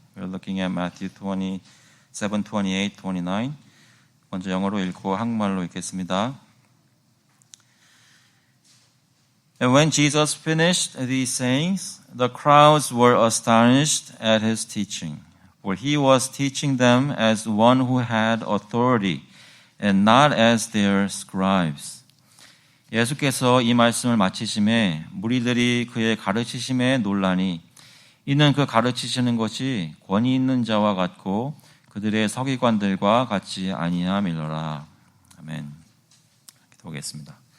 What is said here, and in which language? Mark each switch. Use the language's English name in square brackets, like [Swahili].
[English] We're looking at Matthew 27, 28, 29. [Korean] 먼저 영어로 읽고 한국말로 읽겠습니다. [English] And when Jesus finished these sayings, the crowds were astonished at his teaching, for he was teaching them as one who had authority, and not as their scribes. [Korean] 예수께서 이 말씀을 마치심에 무리들이 그의 가르치심에 놀라니 이는 그 가르치시는 것이 권위 있는 자와 같고 그들의 서기관들과 같지 아니함이로라. 아멘. 기도하겠습니다.